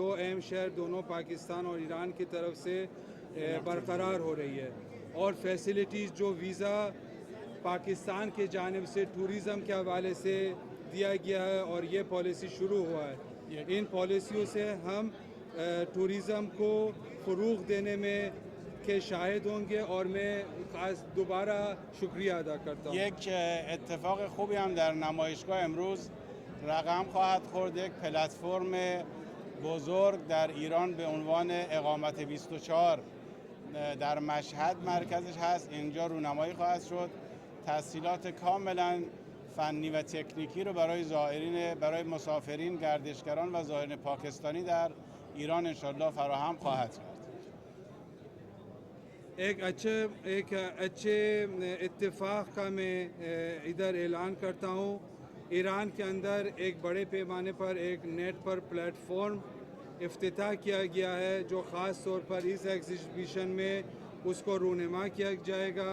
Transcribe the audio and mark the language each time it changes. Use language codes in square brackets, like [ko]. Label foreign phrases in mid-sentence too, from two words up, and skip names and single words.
[ur] اہم شہر دونوں پاکستان اور ایران کی طرف سے برقرار ہو رہی ہے اور فیسلٹیز جو ویزا پاکستان کے جانب سے ٹورزم کے حوالے سے دیا گیا ہے اور یہ پالیسی شروع ہوا ہے، ان پالیسیوں سے ہم ٹورزم کو فروغ دینے میں کے شاہد ہوں گے اور میں خاص دوبارہ شکریہ ادا کرتا ہوں. [fa] یک اتفاق خوبی هم در نمایشگاه امروز رقم خواهد خورد. یک پلتفرم بزرگ در ایران به عنوان اقامت 24 در مشهد مرکزش هست. اینجا رونمایی خواهد شد. تسهیلات کاملا فنی و تکنیکی رو برای زائرین، برای مسافرین، گردشگران و زائرین پاکستانی در ایران انشالله فراهم خواهد کرد. [ur] ایک اچھے اتفاق کا میں ادھر اعلان کرتا ہوں. ایران کے اندر ایک بڑے پیمانے پر ایک نیٹ پر پلیٹ فارم افتتاح کیا گیا ہے جو خاص طور پر اس ایگزیبیشن میں اس کو رونما کیا جائے گا.